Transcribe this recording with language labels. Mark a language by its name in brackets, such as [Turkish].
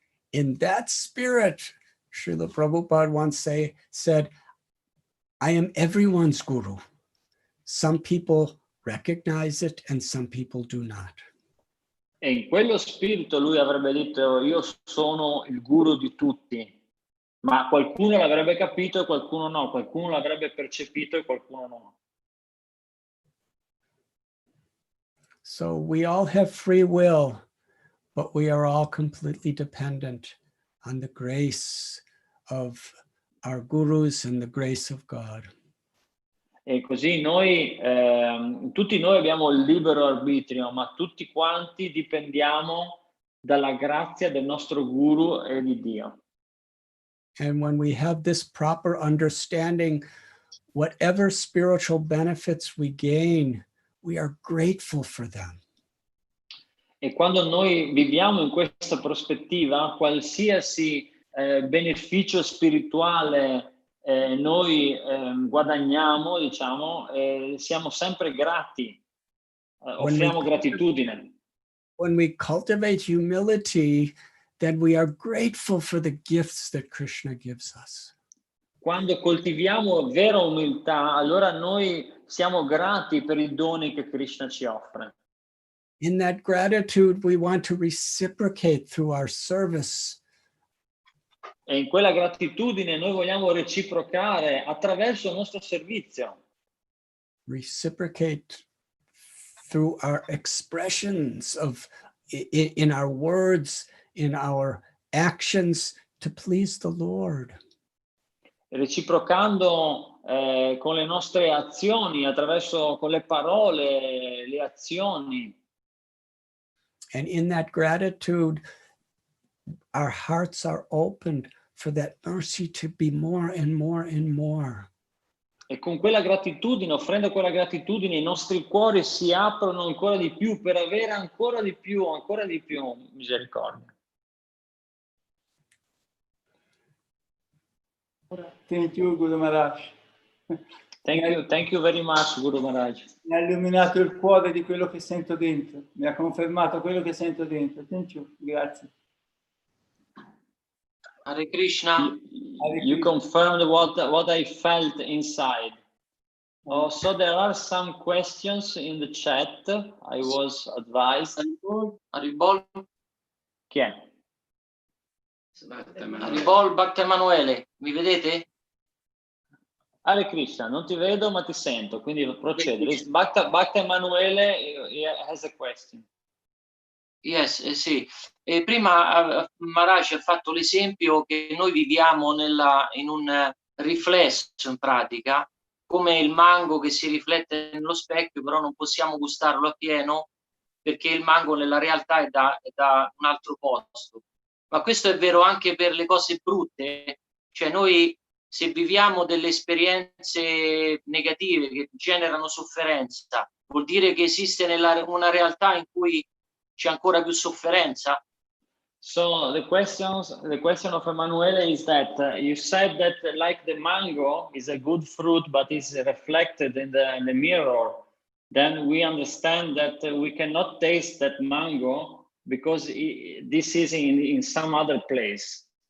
[English] In that spirit, Srila Prabhupada once said, I am everyone's guru. Some people recognize it and some people do not. [Italian] E in quello spirito lui avrebbe detto, io sono il guru di tutti, ma qualcuno l'avrebbe capito e qualcuno no, qualcuno l'avrebbe percepito e qualcuno no. [English] So we all have free will, but we are all completely dependent on the grace of our gurus and the grace of God. [Italian] E così noi, tutti noi abbiamo il libero arbitrio, ma tutti quanti dipendiamo dalla grazia del nostro guru e di Dio. [English] And when we have this proper understanding, whatever spiritual benefits we gain, we are grateful for them. [Italian] E quando noi viviamo in questa prospettiva, qualsiasi beneficio spirituale noi guadagniamo, diciamo, siamo sempre grati, offriamo gratitudine. [English] When we cultivate humility, then we are grateful for the gifts that Krishna gives us. [Italian] Quando coltiviamo vera umiltà, allora noi siamo grati per i doni che Krishna ci offre. [English] In that gratitude, we want to reciprocate through our service. [Italian] E in quella gratitudine noi vogliamo reciprocare attraverso il nostro servizio. [English] Reciprocate through our expressions of in our words, in our actions to please the Lord. [Italian] Reciprocando con le nostre azioni, con le parole, le azioni. [English] And in that gratitude, our hearts are opened for that mercy to be more and more and more. [Italian] E con quella gratitudine, offrendo quella gratitudine, i nostri cuori si aprono ancora di più per avere ancora di più misericordia. [English] Thank you, Guru Maharaj. Thank you very much, Guru Maharaj. [Italian] Mi ha illuminato il cuore di quello che sento dentro, mi ha confermato quello che sento dentro. [English] Thank you, grazie. Hare Krishna. You confirmed what I felt inside. Oh, so there are some questions in the chat. I was advised. Haribol. [Italian] Chi è? Haribol Bhakti Emanuele, mi vedete? Hare Krishna, non ti vedo ma ti sento, quindi procede. [English] Bhakti Emanuele has a question. Yes, sì. [Italian] E prima Maharaj ha fatto l'esempio che noi viviamo in un riflesso in pratica, come il mango che si riflette nello specchio, però non possiamo gustarlo appieno perché il mango nella realtà è da un altro posto. Ma questo è vero anche per le cose brutte, cioè noi se viviamo delle esperienze negative che generano sofferenza, vuol dire che esiste una realtà in cui c'è ancora più sofferenza? [English] So the question of Emanuele is that you said that like the mango is a good fruit, but is reflected in the mirror. Then we understand that we cannot taste that mango because this is in some other place.